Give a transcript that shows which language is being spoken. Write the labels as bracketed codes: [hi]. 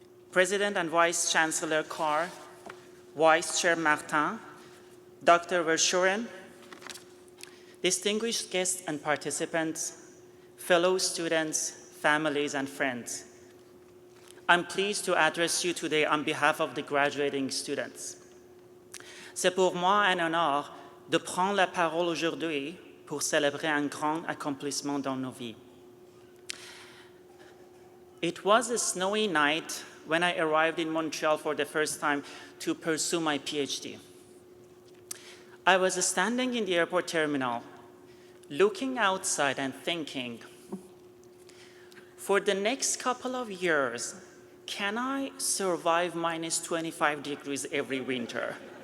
[en] President and Vice Chancellor Carr, Vice Chair Martin, Dr. Verschuren, distinguished guests and participants, fellow students, families, and friends. I'm pleased to address you today on behalf of the graduating students. [fr] C'est pour moi un honneur de prendre la parole aujourd'hui pour célébrer un grand accomplissement dans nos vies. [en] It was a snowy night when I arrived in Montreal for the first time to pursue my PhD. I was standing in the airport terminal, looking outside and thinking, for the next couple of years, can I survive minus 25 degrees every winter?